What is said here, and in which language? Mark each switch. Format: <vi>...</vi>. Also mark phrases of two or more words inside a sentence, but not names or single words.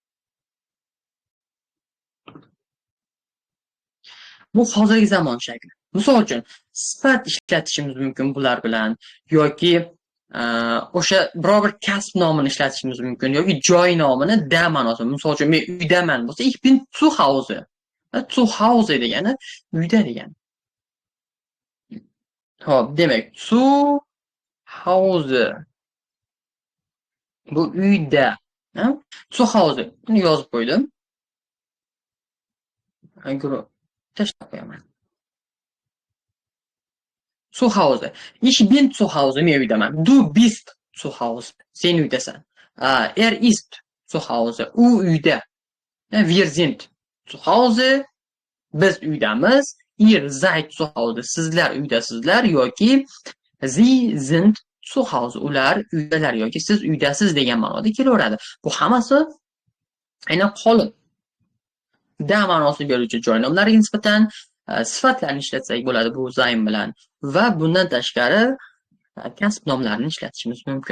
<uz>Bu hozirgi zamon shakli. Misol uchun sifat ishlatishimiz mumkin bular bilan yoki o'sha biror bir kasb nomini ishlatishimiz mumkin yoki joy nomini da ma'nosida. Misol uchun men uydaman bo'lsa,</uz> <de>ich bin zu Hause. Zu Hause</de> <uz>degani uyda degani. Xo'p, demak,</uz> <de>zu Hause</de> <uz>bu uyda.</uz> <de>Zu Hause</de> <uz>buni yozib qo'ydim. Tashlab qo'yaman.</uz> <de>Zu Hause. Ich bin zu Hause,</de> <uz>men uydaman.</uz> <de>Du bist zu Hause.</de> <uz>Sen uydasan.</uz> <de>Ist zu Hause.</de> <uz>U uyda.</uz> <de>Wir sind zu Hause.</de> <uz>Biz uydamiz.</uz> <de>Ihr seid zu Hause.</de> <uz>Sizlar uydasizlar yoki</uz> <de>Sie sind zu Hause.</de> <uz>Ular uydalar yoki siz uydasiz degan ma'noda kelaveradi. Bu hammasi aynan qolib da ma'nosini beruvchi joy nomlariga nisbatan sifatlarni ishlatsak bo'ladi bu zayn bilan va bundan tashqari kasb nomlarini ishlatishimiz mumkin.</uz>